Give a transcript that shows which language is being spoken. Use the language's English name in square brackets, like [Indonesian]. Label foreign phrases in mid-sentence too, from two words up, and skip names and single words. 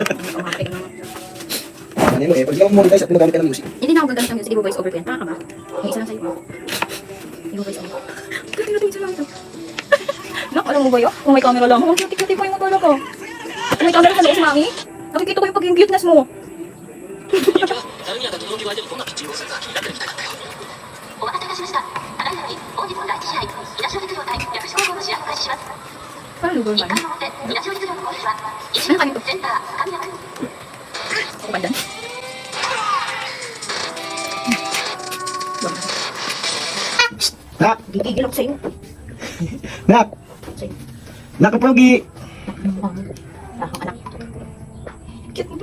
[Filipino] Ano mo eh, pag di ako monetize at pinagamit ka ng music. Hindi na ako gagamit ng music. Ibo [English] voice over [Filipino] ko yan. Taka ka ba? May isa lang sa'yo. Ibo [English] voice over. [Filipino] Tingnan natin sa lang ito. Nak, alam mo ba yun? Kung may camera lang ako, titik-titik mo yung motor ko. Kung may camera sa loob, mami, nakikita ko yung pagiging cuteness mo. [Japanese] お待たせいたしました。ただいまより本日の第一試合、稲城実業対薬師高校の試合を開始します。 [Filipino] Parang lugar 1 ba 回 yun? [Japanese] の表、稲城実業の攻撃は、石川センター、神谷君。 [Filipino] Ako ba dyan? Nak! Gigigil ako sa'yo. Nak! Sa'yo. Nak, Pogi! Ako, anak. Cute mo.